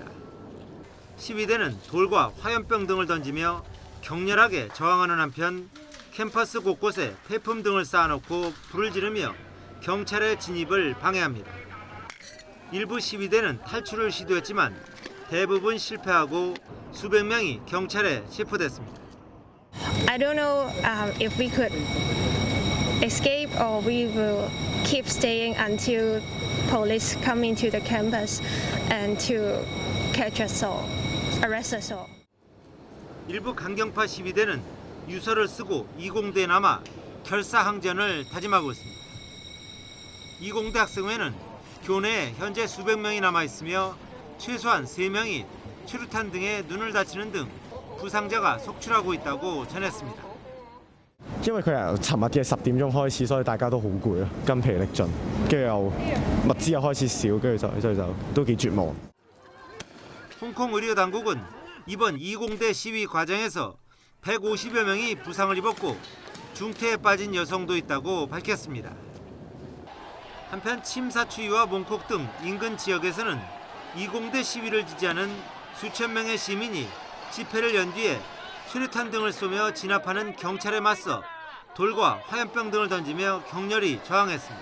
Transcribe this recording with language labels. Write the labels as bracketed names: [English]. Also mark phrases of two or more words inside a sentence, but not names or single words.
[Korean] 시위대는 돌과 화염병 등을 던지며 격렬하게 저항하는 한편 캠퍼스 곳곳에 폐품 등을 쌓아놓고 불을 지르며 경찰의 진입을 방해합니다. 일부 시위대는 탈출을 시도했지만 대부분 실패하고 수백 명이 경찰에 체포됐습니다. [English] I don't know if we could escape or we will keep staying until police come into the campus and to catch us all, arrest us all. [Korean] 일부 강경파 시위대는 유서를 쓰고 2공대에 남아 결사항전을 다짐하고 있습니다. 2공대 학생회는 교내에 현재 수백 명이 남아 있으며 최소한 3명이 최루탄 등에 눈을 다치는 등 부상자가 속출하고 있다고 전했습니다. [Cantonese] 因為佢由尋日嘅10點鐘開始，所以大家都好攰啊，筋疲力盡，跟住又物資又開始少，跟住所以就都幾絕望。 [Korean] 홍콩 의료 당국은 이번 2공대 시위 과정에서 150여 명이 부상을 입었고 중태에 빠진 여성도 있다고 밝혔습니다. 한편 침사추이와 몽콕 등 인근 지역에서는 2공대 시위를 지지하는 수천 명의 시민이 집회를 연 뒤에 수류탄 등을 쏘며 진압하는 경찰에 맞서 돌과 화염병 등을 던지며 격렬히 저항했습니다.